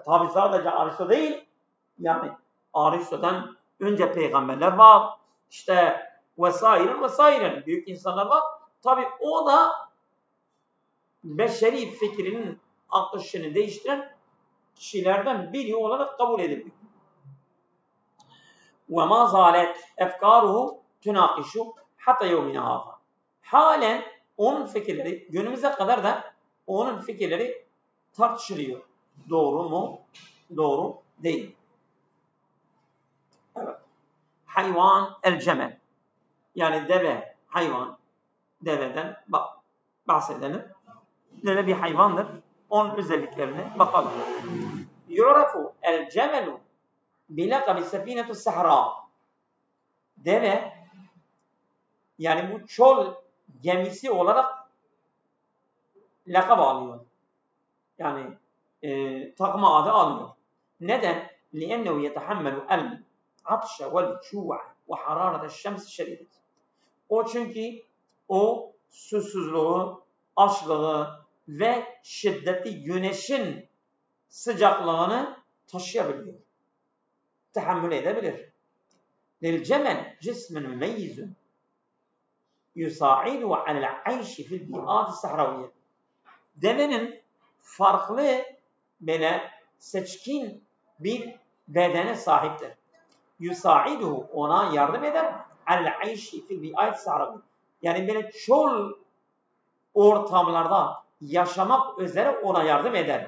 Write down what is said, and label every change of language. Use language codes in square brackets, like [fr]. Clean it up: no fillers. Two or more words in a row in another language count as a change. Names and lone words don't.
[tr] Tabi sadece Aristo değil, yani Aristo'dan önce peygamberler var, işte vesaire büyük insanlar var. Tabi o da beşeri fikrinin akışını değiştiren kişilerden biri olarak kabul edildi. [ar] وَمَا زَالَتْ اَفْكَارُهُ تُنَاقِشُ حتى يومنا هذا. [tr] Halen onun fikirleri, günümüze kadar da onun fikirleri tartışılıyor. Doğru mu? Doğru değil. Evet. [ar] حيوان الجمل. [tr] Yani deve, hayvan. Deveden bahsedelim. Deve bir hayvandır. Onun özelliklerine bakalım. [ar] يعرف الجمل بلقب سفينة الصحراء. [tr] Deve, yani bu çöl gemisi olarak lakab alıyor. Yani takma adı alıyor. Neden? [ar] لِأَنَّهُ يَتَحَمَّلُ الْعَطْشَ وَالْجُوعَ وَحَرَارَةَ الشَّمْسِ الشَّدِيدَةِ. [tr] O çünkü o susuzluğu, açlığı ve şiddetli güneşin sıcaklığını taşıyabiliyor. Tahammül edebilir. [ar] لِلْجَمَلْ جِسْمٌ مُمَيِّزٌ يُسَاعِدُ عَلَى الْعَيْشِ فِي الْبِيئَاتِ الصَّحْرَوِيَّةِ. [tr] Devenin farklı böyle seçkin bir bedene sahiptir. [ar] يساعده, [tr] ona yardım eder. [ar] العيش في البيئات الصحراوية. [tr] Yani böyle çöl ortamlarda yaşamak üzere ona yardım eder.